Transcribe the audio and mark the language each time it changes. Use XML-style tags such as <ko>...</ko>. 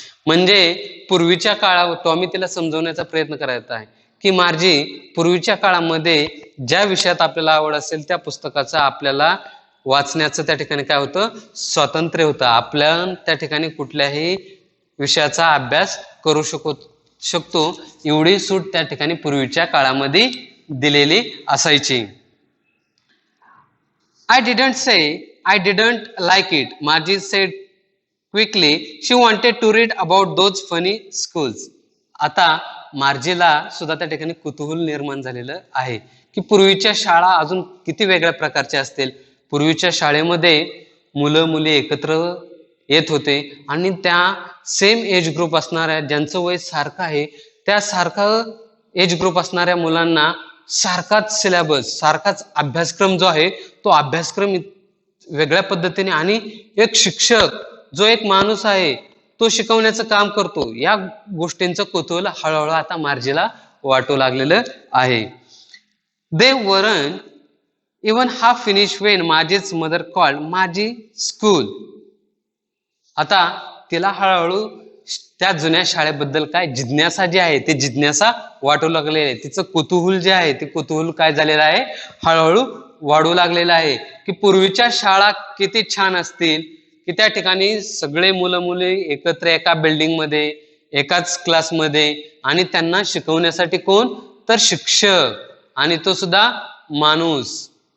<mr>म्हणजे पूर्वीच्या काळात टॉमी तिला समजवण्याचा प्रयत्न करायचा आहे की मार्जी पूर्वीच्या काळामध्ये ज्या विषयात आपल्याला आवड असेल त्या पुस्तकाचा आपल्याला वाचण्याचं त्या ठिकाणी काय होतं स्वातंत्र्य होतं. आपल्या त्या ठिकाणी कुठल्याही विषयाचा अभ्यास करू शकतो एवढी सूट त्या ठिकाणी पूर्वीच्या काळामध्ये दिलेली असायची.</mr> <en>I didn't say I didn't like it. Margie said quickly. She wanted to read about those funny schools.</en> <mr>आता मार्जीला सुद्धा त्या ठिकाणी कुतूहल निर्माण झालेलं आहे की पूर्वीच्या शाळा अजून किती वेगळ्या प्रकारच्या असतील. पूर्वीच्या शाळेमध्ये मुलं मुली एकत्र येत होते आणि त्या सेम एज ग्रुप असणाऱ्या ज्यांचं वय सारखं आहे त्या सारखं एज ग्रुप असणाऱ्या मुलांना सारखाच सिलेबस, सारखाच अभ्यासक्रम जो आहे तो अभ्यासक्रम वेगळ्या पद्धतीने आणि एक शिक्षक जो एक माणूस आहे तो शिकवण्याचं काम करतो. या गोष्टींचं कुतूहल हळूहळू आता मार्जीला वाटू लागलेलं आहे.</mr> <en>They weren't even half finished when Margie's mother called Margie school.</en> <mr>आता तिला हळूहळू त्या जुन्या शाळेबद्दल काय जिज्ञासा जी आहे ते जिज्ञासा वाटू लागलेली आहे. तिचं कुतूहल जे आहे ते कुतूहल काय झालेलं आहे हळूहळू वाढू लागलेलं आहे की पूर्वीच्या शाळा किती छान असतील की त्या ठिकाणी सगळे मुलं मुली एकत्र एका बिल्डिंग मध्ये एकाच क्लासमध्ये आणि त्यांना शिकवण्यासाठी कोण तर शिक्षक आणि तो सुद्धा माणूस.</mr>